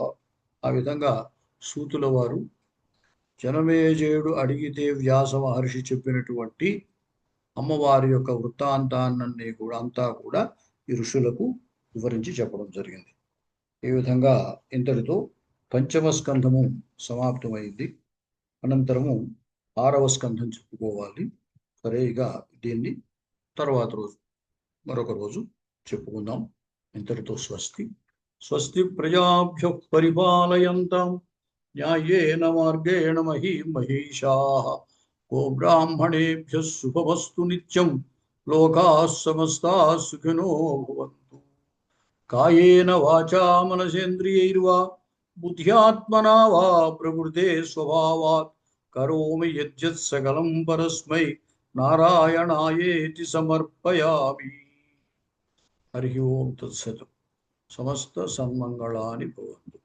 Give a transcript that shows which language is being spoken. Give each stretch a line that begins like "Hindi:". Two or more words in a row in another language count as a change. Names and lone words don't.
Telugu: ఆ విధంగా సూతుల వారు జనమేజయుడు అడిగితే వ్యాస మహర్షి చెప్పినటువంటి అమ్మవారి యొక్క వృత్తాంతాన్ని కూడా అంతా కూడా ఈ ఋషులకు వివరించి చెప్పడం జరిగింది. ఈ విధంగా ఇంతటితో పంచమ స్కంధము సమాప్తమైంది. అనంతరము 6వ స్కంధం చెప్పుకోవాలి. సరే, ఇక దీన్ని తర్వాత రోజు మరొక రోజు చెప్పుకుందాం. ఇంతటితో స్వస్తి.
Sanskrit: స్వస్తి ప్రజాభ్యః పరిపాలయంతాం న్యాయేన మార్గేణ మహీషాః గోబ్రాహ్మణేభ్యః శుభమస్తు నిత్యం. లోకాః సమస్తాః సుఖినో భవంతు. కాయేన వాచా మనసేంద్రియైర్వా బుద్ధ్యాత్మనా వా ప్రకృతే స్వభావాత్ కరోమి యద్యత్ సకలం పరస్మై నారాయణాయేతి సమర్పయామి. హరి ఓం తత్సత్. సమస్త సన్మంగళాని భవంతు.